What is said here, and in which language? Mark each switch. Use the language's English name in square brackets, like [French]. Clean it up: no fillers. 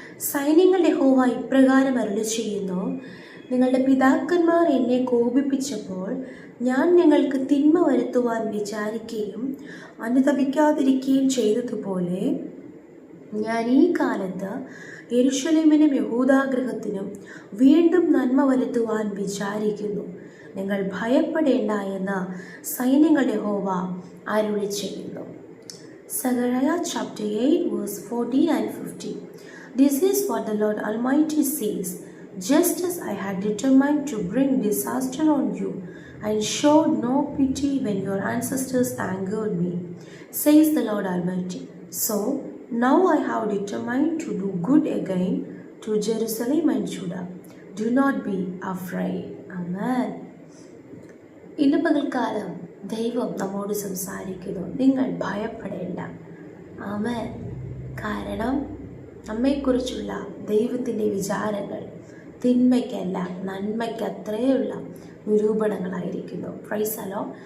[Malayalam] സൈന്യങ്ങളുടെ യഹോവ ഇപ്രകാരം അരുളി ചെയ്യുന്നു: നിങ്ങളുടെ പിതാക്കന്മാർ എന്നെ കോപിപ്പിച്ചപ്പോൾ ഞാൻ നിങ്ങൾക്ക് തിന്മ വരുത്തുവാൻ വിചാരിക്കുകയും അനുതപിക്കാതിരിക്കുകയും ചെയ്തതുപോലെ ഞാൻ ഈ കാലത്ത് യെരൂശലേമിനും യഹൂദാഗൃഹത്തിനും വീണ്ടും നന്മ വരുത്തുവാൻ വിചാരിക്കുന്നു. നിങ്ങൾ ഭയപ്പെടേണ്ട എന്ന് സൈന്യങ്ങളുടെ യഹോവ അരുളി ചെയ്യുന്നു. [English] Zechariah chapter 8 verse 14 and 15. This is what the Lord Almighty says: just as I had determined to bring disaster on you and showed no pity when your ancestors angered me, says the Lord Almighty, so now I have determined to do good again to Jerusalem and Judah. Do not be afraid. Amen. [Malayalam] ഇന്ന് പകൽക്കാലം ദൈവം നമ്മോട് സംസാരിക്കുന്നു, നിങ്ങൾ ഭയപ്പെടേണ്ട. ആമേൻ. കാരണം നമ്മെക്കുറിച്ചുള്ള ദൈവത്തിൻ്റെ വിചാരങ്ങൾ തിന്മയ്ക്കല്ല, നന്മയ്ക്ക് അത്രയുള്ള നിരൂപണങ്ങളായിരിക്കുന്നു. Praise the Lord.